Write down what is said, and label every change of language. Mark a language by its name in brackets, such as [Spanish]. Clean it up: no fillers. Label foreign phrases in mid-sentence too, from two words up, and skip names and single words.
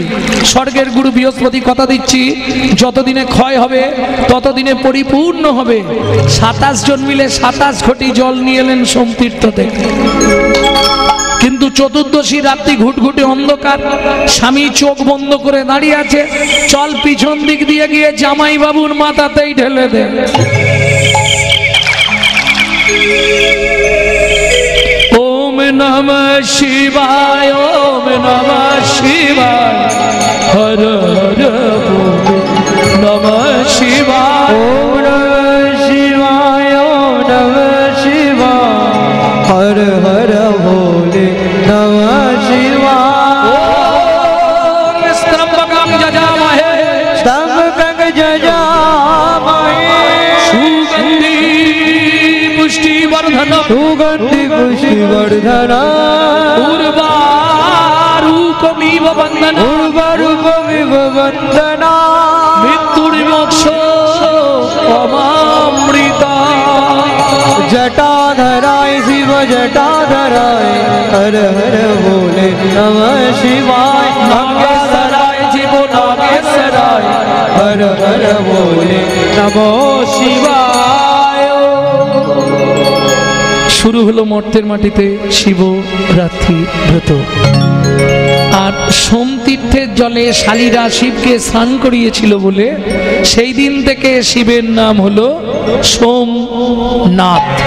[Bangla] স্বর্গের গুরু বৃহস্পতি কথা দিচ্ছি, যতদিনে ক্ষয় হবে ততদিনে পরিপূর্ণ হবে। 27 জন মিলে 27 ঘটি জল নিয়ে এলেন সোমতীর্থ থেকে। কিন্তু চতুর্দশী রাত্রি, ঘুটঘুটে অন্ধকার, স্বামী চোখ বন্ধ করে দাঁড়িয়ে আছে। চল পিছন দিক দিয়ে গিয়ে জামাই বাবুর মাথাতেই ঢেলে দে। [Sanskrit] ওম নমঃ শিবায়, ওম নমঃ শিবায়, হর হর নমঃ শিবায়, ওম নমঃ শিবায়, ওম নমঃ শিবায়, হর হর ভোলে নমঃ শিবায়। ওম স্তম্ভকং যজামহে, স্তম্ভকং যজামহে, সুগন্ধি পুষ্টিবর্ধনং, সুগন্ধি পুষ্টিবর্ধনং, উর্বারুকমিব বন্দনং, উর্বারুকমিব বন্দনং, মৃত্যুর্মোক্ষ অমামৃতা। जटाधराय शिव जटाधराय, हर हर बोले नमः शिवाय। नागेश्वराय शिव नागेश्वराय, हर हर बोले नमो शिवाय। [Bangla] শুরু হলো মর্তের মাটিতে শিবরাত্রি ব্রত। আর সোমতীর্থের জলে শালীরা শিবকে স্নান করিয়েছিল বলে সেই দিন থেকে শিবের নাম হলো সোমনাথ।